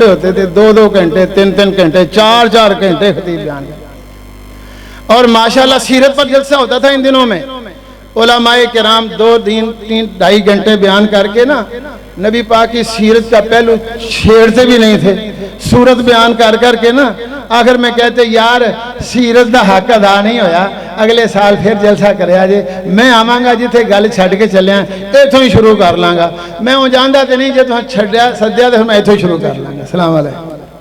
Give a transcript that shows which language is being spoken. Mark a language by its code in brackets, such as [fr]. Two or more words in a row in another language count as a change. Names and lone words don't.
[ur] ہوتے تھے، 2-2 گھنٹے 3-3 گھنٹے 4-4 گھنٹے خطیب بیان کرتے، اور ماشاءاللہ سیرت پر جلسہ ہوتا تھا ان دنوں میں، علماء کرام 2-3-2.5 گھنٹے بیان کر کے نا نبی پاک کی سیرت کا پہلو چھیڑتے بھی نہیں تھے، صورت بیان کر کے نا آخر میں کہتے [pa] یار سیرت دا حق ادا نہیں ہویا، اگلے سال پھر جلسہ کرے آجے، میں آواں گا جتھے گل چھڑ کے چلے ہیں ایتھوں ہی شروع کر لاں گا، میں وہ جاندا تے نہیں جے تُہاں چھڈیا سدیا تے میں ایتھوں ہی شروع کر لاں گا۔ [ar] السلام علیکم۔